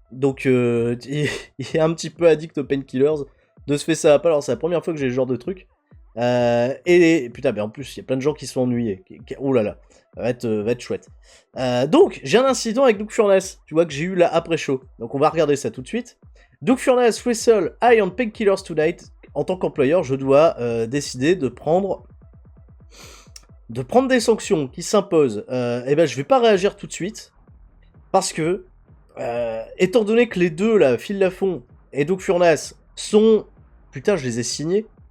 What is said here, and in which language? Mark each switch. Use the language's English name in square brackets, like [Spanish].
[French] Donc il est un petit peu addict aux painkillers. De ce fait, ça va pas. Alors, c'est la première fois que j'ai ce genre de truc. Et putain, en plus, il y a plein de gens qui sont ennuyés. Oh là là, va être chouette. Donc, j'ai un incident avec Doug Furnas. Tu vois que j'ai eu la après-show. Donc, on va regarder ça tout de suite. [English] Doug Furnas, wrestle high on painkillers tonight. [French] En tant qu'employeur, je dois décider de prendre des sanctions qui s'imposent. Et ben, je vais pas réagir tout de suite. Parce que, étant donné que les deux, là, Phil Lafont et Doug Furnas, sont... Putain, je les ai signés.